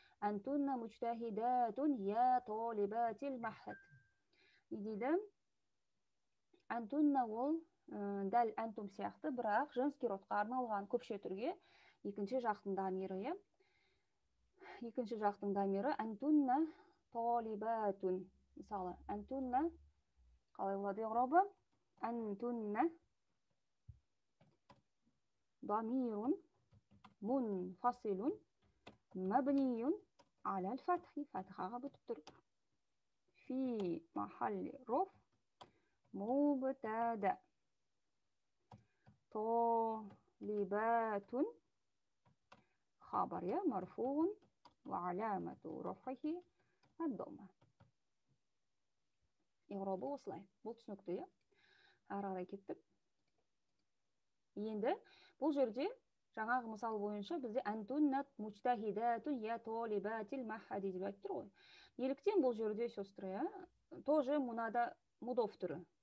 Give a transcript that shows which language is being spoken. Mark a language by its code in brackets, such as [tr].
[ar] Антунна мужтахидатун я талибатил махад. [kk] Не дейді? Антунна ол дәл антум сияқты, бірақ женский родқа арналған көпше түрге екінші жақтың дамиры, екінші жақтың дамиры антунна талибатун. Мысалы, антунна қалай болады еғробы? [ar] Антунна дамирун мунфасилун мабниюн алал фатхи. [kk] Фатхаға бүтіп тұр. [ar] Фи махалли роф مبتدأ طالبات خبر مرفوع وعلامة رفعه الضمة. [kk] Еғробы осылай. Бұл түсінікті, ары қарай кеттік. Енді бұл жерде жаңағы мысал бойынша бізде антуннат мучтахидатун я талибатил махади деп айтып тұр ғой. Неліктен бұл жерде [ru] сестры, тоже [kk] мынада мудоф түрі.